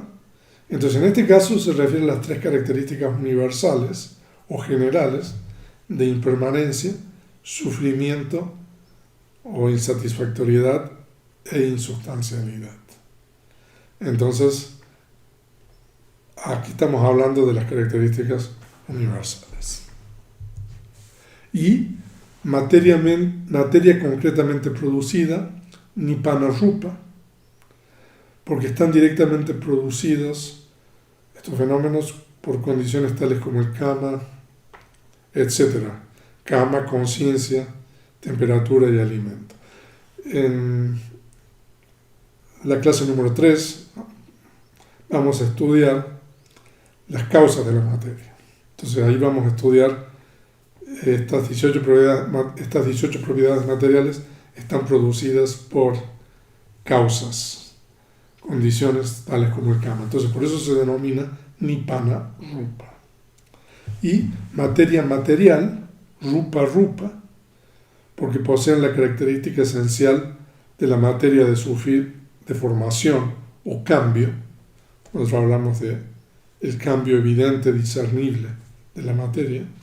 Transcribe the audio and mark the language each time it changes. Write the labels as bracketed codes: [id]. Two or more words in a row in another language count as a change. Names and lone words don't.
[es] Entonces en este caso se refiere a las 3 características universales o generales de impermanencia, sufrimiento o insatisfactoriedad e insubstancialidad. Entonces aquí estamos hablando de las características universales. Y materia concretamente producida, [pi] nibbana rupa, [es] porque están directamente producidos estos fenómenos por condiciones tales como el kama, etc. Kama, conciencia, temperatura y alimento. En la clase número 3 vamos a estudiar las causas de la materia. Entonces ahí vamos a estudiar estas 18 propiedades materiales están producidas por causas, condiciones tales como el kama. Entonces por eso se denomina [pi] nibbana rupa. [es] Y materia material, [pi] rupa rupa, [es] porque poseen la característica esencial de la materia de sufrir deformación o cambio. Nosotros hablamos de el cambio evidente, discernible de la materia.